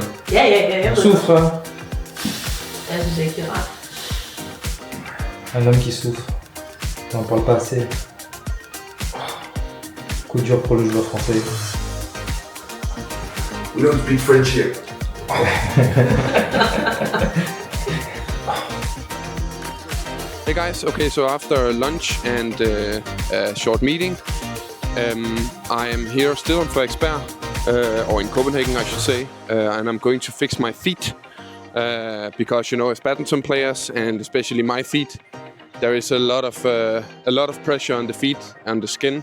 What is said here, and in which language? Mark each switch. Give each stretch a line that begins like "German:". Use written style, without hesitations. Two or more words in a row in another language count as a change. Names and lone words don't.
Danish: Ja, jeg ved
French: Souffre.
Danish: Jeg synes ikke, det er rart.
French: Un homme qui souffre. On n'en parle pas assez. Coup dur pour le joueur français.
English: We don't speak French here. Hey guys, okay, so after lunch and a short meeting, I am here still in Frederiksberg, or in Copenhagen I should say, and I'm going to fix my feet, because as badminton players, and especially my feet, there is a lot of pressure on the feet and the skin.